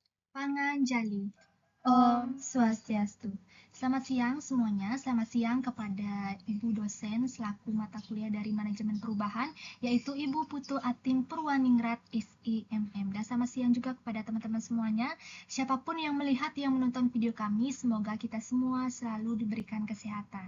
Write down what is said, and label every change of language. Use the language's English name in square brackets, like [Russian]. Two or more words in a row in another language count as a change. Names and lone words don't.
[Indonesian] Panganjali. Om Swastiastu. Selamat siang semuanya. Selamat siang kepada Ibu dosen selaku mata kuliah dari Manajemen Perubahan, yaitu Ibu Putu Atim Purwaningrat SIMM. Dan selamat siang juga kepada teman-teman semuanya. Siapapun yang melihat, yang menonton video kami, semoga kita semua selalu diberikan kesehatan.